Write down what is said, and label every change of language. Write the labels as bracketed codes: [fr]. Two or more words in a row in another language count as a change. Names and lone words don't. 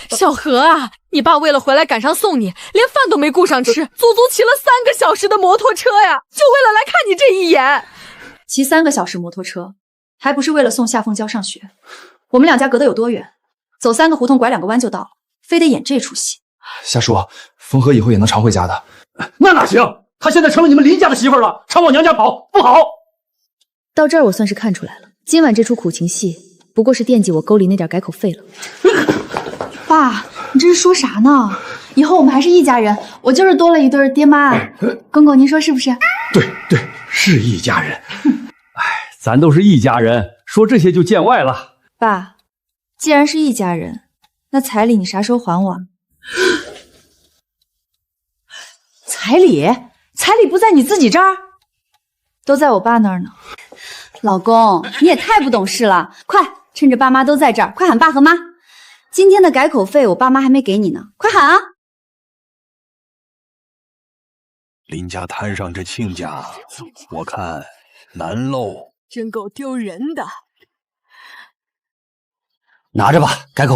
[zh] 小何啊，你爸為了回來趕上送你，連飯都沒顧上吃，足足騎了3個小時的摩托車呀，就為了來看你這一眼。騎3個小時摩托車，還不是為了送夏鳳嬌上學？我們兩家隔得有多遠？走3個胡同，拐2個彎就到了，非得演這出戲。夏叔，風和以後也能常回家的。那哪行？她現在成了你們林家的媳婦了，常往娘家跑，不好。到這兒我算是看出來了，今晚這出苦情戲不過是惦記我溝裡那點改口費了。爸，你這是說啥呢？以後我們還是一家人，我就是多了一對爹媽。公公您說是不是？對對，是一家人。哎，咱都是一家人，說這些就見外了。爸，既然是一家人，那彩禮你啥時候還我？彩禮？彩禮不在你自己這兒？都在我爸那兒呢。老公，你也太不懂事了！快，趁着爸媽都在這兒，快喊爸和媽。今天的改口費我爸媽還沒給你呢，快喊啊！林家攤上這親家，我看難嘍。真夠丟人的。拿着吧，改口費。